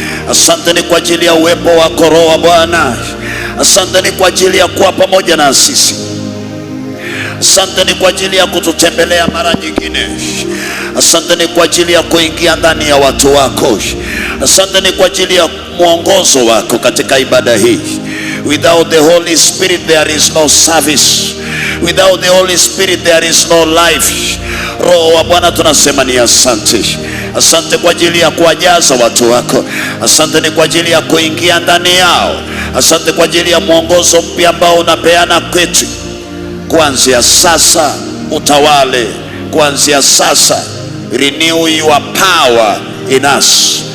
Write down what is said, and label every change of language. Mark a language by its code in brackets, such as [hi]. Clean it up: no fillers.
[sw] Asante ni kwa ajili ya uwepo wako Roho wa Bwana. Asante ni kwa ajili ya kuwa pamoja na sisi. Asante ni kwa ajili ya kututembelea mara nyingine. Asante ni kwa ajili ya kuingia ndani ya watu wako. Asante ni kwa ajili ya mwongozo wako katika ibada hii. [en] Without the Holy Spirit there is no service. Without the Holy Spirit there is no life. [sw] Roho wa Bwana, tunasema ni asante. Asante kwa ajili ya kuwajaza watu wako. Asante ni kwa ajili ya kuingia ndani yao. Asante kwa ajili ya mwongozo mpya ambao unapeana kwetu. Kuanzia sasa utawale, kuanzia sasa [en] renew your power in us.